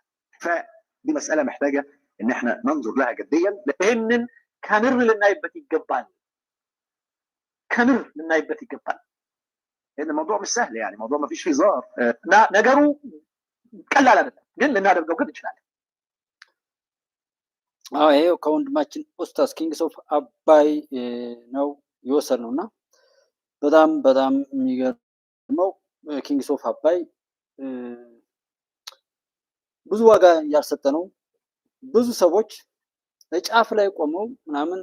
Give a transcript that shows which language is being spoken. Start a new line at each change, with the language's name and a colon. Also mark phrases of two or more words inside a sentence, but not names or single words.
Arabic: فدي مساله محتاجه ان احنا ننظر لها جديا
Amharic: ይሄንን ከምር ልናይበት ይገባል። ከምር ልናይበት ይገባል።
Arabic: لان الموضوع مش سهل يعني الموضوع ما فيش فيه هزار
Amharic: እና ነገሩ ቀላል አይደለም፣ ግን ልናደርገው ግን እንችላለን። ይሄው ከወንድማችን ኡስታዝ ኪንግስ ኦፍ አባይ ነው የወሰድነውና በጣም በጣም የሚገርመው ኪንግስ ኦፍ አባይ ብዙ ዋጋ ያልሰጠነው ብዙ ሰዎች ጫፍ ላይ ቆመው ምናምን